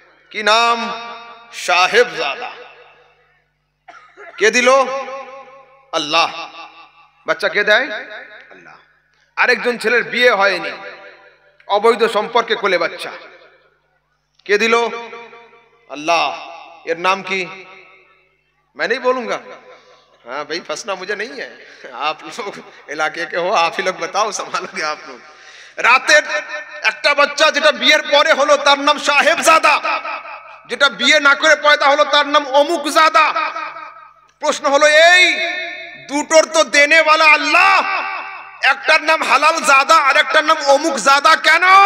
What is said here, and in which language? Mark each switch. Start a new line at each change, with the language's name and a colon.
Bangla: কি নাম? সাহেবজাদা। কে দিল? আল্লাহ। বাচ্চা কে দেয়? আল্লাহ। আরেকজন ছেলের বিয়ে হয়নি, অবৈধ সম্পর্কে কোলে বাচ্চা। কে দিল? अल्लाह।
Hindi: ये नाम की मैं नहीं बोलूंगा, हाँ भाई फंसना मुझे नहीं है, आप लोग इलाके के हो, आप ही लोग बताओ, संभालोगे आप लोग।
Bangla: রাতের একটা বাচ্চা যেটা বিয়ের পরে হলো তার নাম সাহেবজাদা, যেটা বিয়ে না করে পয়দা হলো তার নাম অমুকজাদা। প্রশ্ন হলো এই দুটোর তো দেনেওয়ালা আল্লাহ, একটার নাম হালাল জাদা আর একটার নাম অমুকজাদা কেন?